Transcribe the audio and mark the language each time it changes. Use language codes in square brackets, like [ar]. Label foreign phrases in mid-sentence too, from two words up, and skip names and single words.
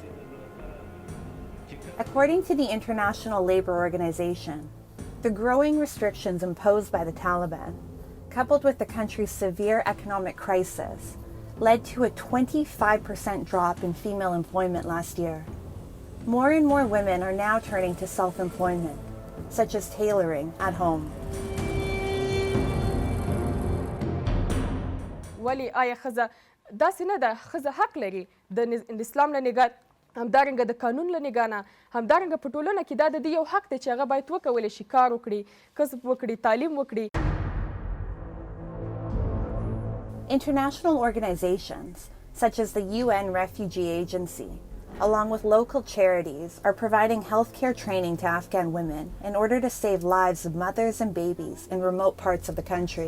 [en] According to the International Labour Organization, the growing restrictions imposed by the Taliban, coupled with the country's severe economic crisis, led to a 25% drop in female employment last year. More and more women are now turning to self-employment, such as tailoring at home. [ps] ولی آیا ښځه داسې نه ده ښځه حق لري د اسلام له نګاه همدارنګه د قانون له نګاه نه همدارنګه په ټولنه کې دا د دې یو حق دی چې هغه باید وکولی شي کار وکړي کسب وکړي تعلیم وکړي. [en] International organizations, such as the UN Refugee Agency, along with local charities, are providing healthcare training to Afghan women in order to save lives of mothers and babies in remote parts of the country.